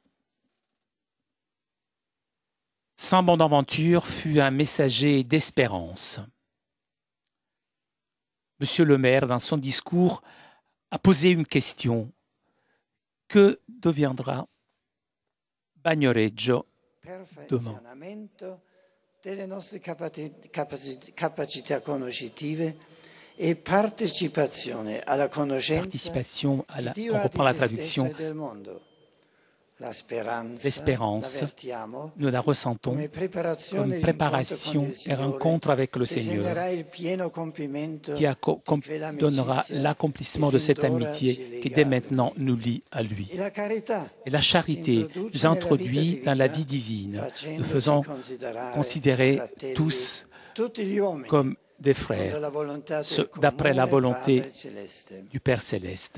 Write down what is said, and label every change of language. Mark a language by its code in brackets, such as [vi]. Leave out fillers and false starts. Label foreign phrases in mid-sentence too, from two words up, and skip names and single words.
[fr] Saint Bonaventure fut un messager d'espérance. Monsieur le maire, dans son discours, a posé une question. Que deviendra Bagnoregio demain? [it] Delle nostre capacità conoscitive e partecipazione alla conoscenza di Dio, [fr] on reprend la traduction. [it] Del mondo. [fr] L'espérance, nous la ressentons comme préparation et rencontre avec le Seigneur qui donnera l'accomplissement de cette amitié qui dès maintenant nous lie à lui. Et la charité nous introduit dans la vie divine, nous faisant considérer tous comme des frères, d'après la volonté du Père céleste.